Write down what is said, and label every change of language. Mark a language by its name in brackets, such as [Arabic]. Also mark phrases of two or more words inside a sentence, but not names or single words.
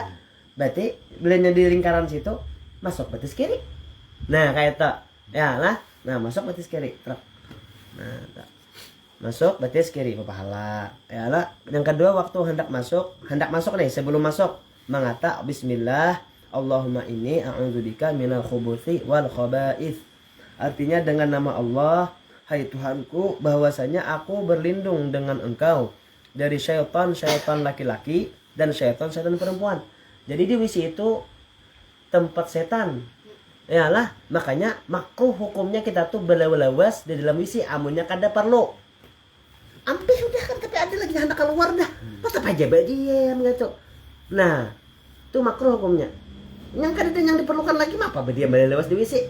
[Banjar] Berarti bilanya di lingkaran situ masuk batis kiri. Nah kayak itu ya lah. Nah masuk batis kiri truk. Nah masuk batis kiri pahala ya lah. Yang kedua waktu hendak masuk nih, sebelum masuk mengata [Arabic] بسم الله اللهم إني أعوذ بك من الخبث والخبائث. [Banjar] Artinya dengan nama Allah, hai Tuhanku, bahwasanya aku berlindung dengan engkau dari syaitan laki-laki dan syaitan perempuan. Jadi di WC itu tempat setan. Yalah, makanya makruh hukumnya kita tuh berlawas di dalam WC, amunnya kada perlu. Ampih udah kan, tapi ada lagi hendak keluar dah. Tetap aja badiam gitu. Nah, itu makruh hukumnya. Yang kada ada yang diperlukan lagi mah apa badiam berlawas di WC.